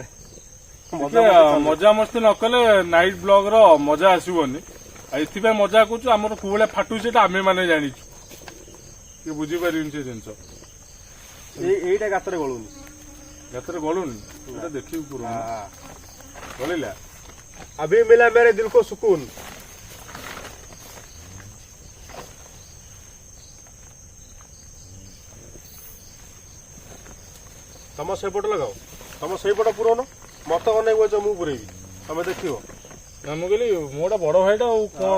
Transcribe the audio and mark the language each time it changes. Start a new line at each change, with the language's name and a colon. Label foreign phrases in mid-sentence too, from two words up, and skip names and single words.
Odia: ମଜାମସ୍ତି ନ କଲେ ନାଇଟ୍ ବ୍ଲଗ ର ମଜା ଆସିବନି। ଆଉ ଏଥିପାଇଁ ମଜା କରୁଛୁ, ଆମର କୋଉ ଭଳିଆ ଫାଟୁଛି ସେଟା ଆମେ ମାନେ ଜାଣିଛୁ। କିଏ ବୁଝିପାରିବେନି ସେ ଜିନିଷ। ଏଇଟା ଗାତରେ ଗଳୁନି, ଗାତରେ ଗଳୁନି। ଏଟା ଦେଖିବୁ ପୁରା ଗଳିଲା।
Hindi: अभी मिला मेरे दिल को सुकून।
Odia: ତମ ସେପଟ ଲଗାଅ, ତମ ସେଇପଟ ପୁରଉନ, ମତେ ଅନେଇ ବଛ ମୁଁ ପୁରେଇବି, ତମେ ଦେଖିବ। ନା ମୁଁ କହିଲି ମୋଟା ବଡ ଭାଇଟା ଆଉ କଣ?